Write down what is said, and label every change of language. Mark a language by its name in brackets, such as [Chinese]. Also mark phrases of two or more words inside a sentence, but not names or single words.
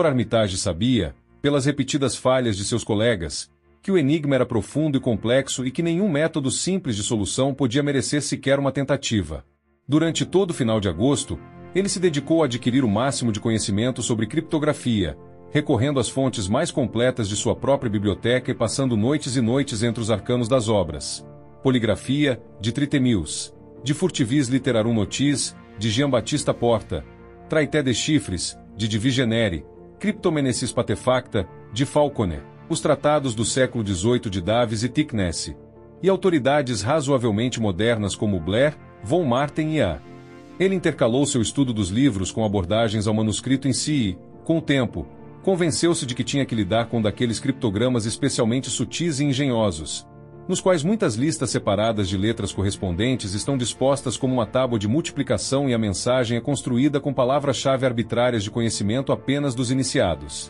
[Portuguese] Armitage sabia, pelas repetidas falhas de seus colegas, que o enigma era profundo e complexo e que nenhum método simples de solução podia merecer sequer uma tentativa. Durante todo o final de agosto, ele se dedicou a adquirir o máximo de conhecimento sobre criptografia, recorrendo às fontes mais completas de sua própria biblioteca e passando noites e noites entre os arcanos das obras. Poligrafia, de Tritemius, de Furtivis Literarum Notis, de Jean-Baptiste Porta, Traité de Chiffres, de Divigenere, Cryptomenesis Patefacta, de Falconer, os tratados do século XVIII de Davis e Thicknesse, e autoridades razoavelmente modernas como Blair, von Marten e A. Ele intercalou seu estudo dos livros com abordagens ao manuscrito em si e, com o tempo, convenceu-se de que tinha que lidar com daqueles criptogramas especialmente sutis e engenhosos, nos quais muitas listas separadas de letras correspondentes estão dispostas como uma tábua de multiplicação e a mensagem é construída com palavras-chave arbitrárias de conhecimento apenas dos iniciados.